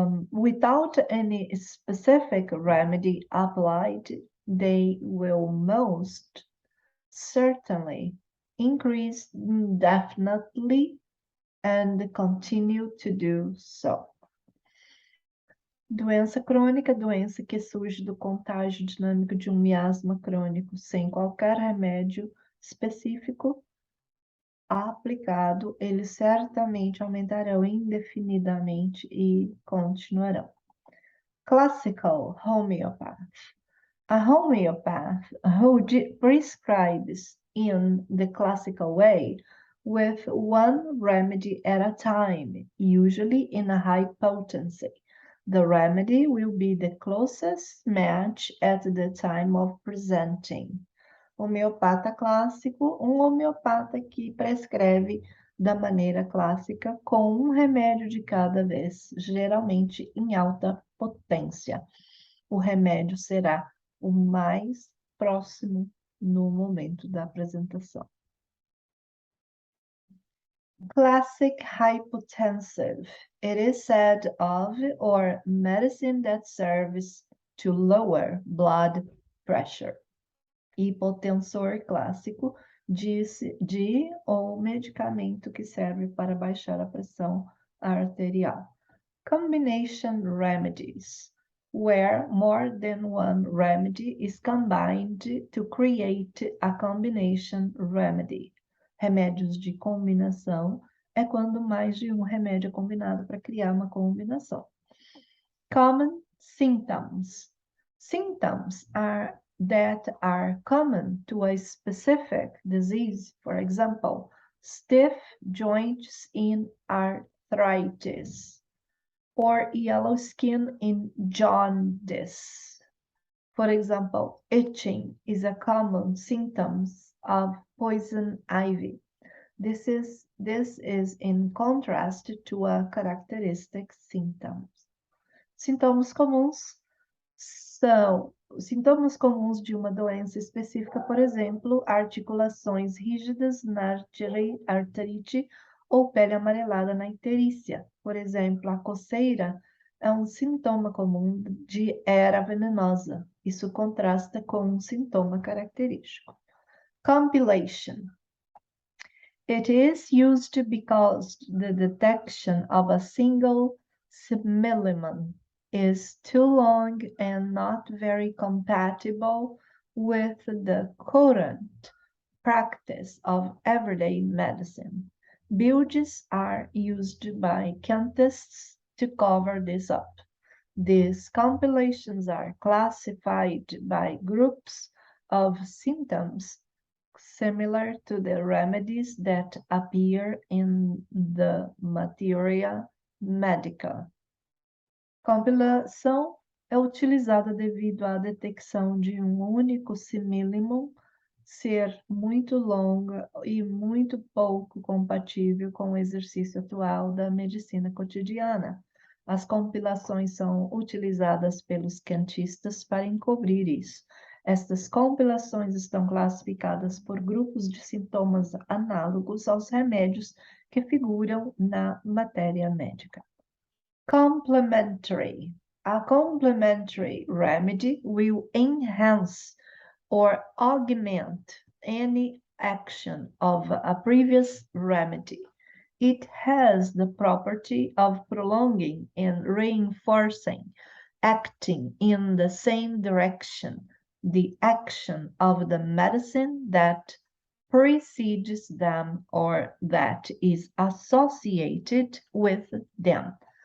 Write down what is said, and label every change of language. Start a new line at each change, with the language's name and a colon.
English: Without any specific remedy applied, they will most certainly increase indefinitely and continue to do so.
Portuguese: Doença crônica, doença que surge do contágio dinâmico de um miasma crônico, sem qualquer remédio específico aplicado, eles certamente aumentarão indefinidamente e continuarão.
English: Classical homeopath. A homeopath who prescribes in the classical way with one remedy at a time, usually in a high potency. The remedy will be the closest match at the time of presenting.
Portuguese: Homeopata clássico, um homeopata que prescreve da maneira clássica com um remédio de cada vez, geralmente em alta potência. O remédio será o mais próximo no momento da apresentação.
English: Classic hypotensive. It is said of or medicine that serves to lower blood pressure.
Portuguese: Hipotensor clássico disse de ou medicamento que serve para baixar a pressão arterial.
English: Combination remedies, where more than one remedy is combined to create a combination remedy.
Portuguese: Remédios de combinação é quando mais de um remédio é combinado para criar uma combinação.
English: Common symptoms. Symptoms that are common to a specific disease, for example, stiff joints in arthritis, or yellow skin in jaundice. For example, itching is a common symptom of poison ivy. This is in contrast to a characteristic symptom.
Portuguese: Sintomas comuns são sintomas comuns de uma doença específica, por exemplo, articulações rígidas na artrite ou pele amarelada na icterícia. Por exemplo, a coceira é um sintoma comum de era venenosa. Isso contrasta com um sintoma característico.
English: Compilation. It is used because the detection of a single symbolium is too long and not very compatible with the current practice of everyday medicine. Builds are used by chemists to cover this up. These compilations are classified by groups of symptoms similar to the remedies that appear in the Materia Medica.
Portuguese: Compilação é utilizada devido à detecção de um único simílimo ser muito longa e muito pouco compatível com o exercício atual da medicina cotidiana. As compilações são utilizadas pelos cientistas para encobrir isso. Estas compilações estão classificadas por grupos de sintomas análogos aos remédios que figuram na matéria médica.
English: Complementary. A complementary remedy will enhance or augment any action of a previous remedy. It has the property of prolonging and reinforcing, acting in the same direction, the action of the medicine that precedes them or that is associated with them.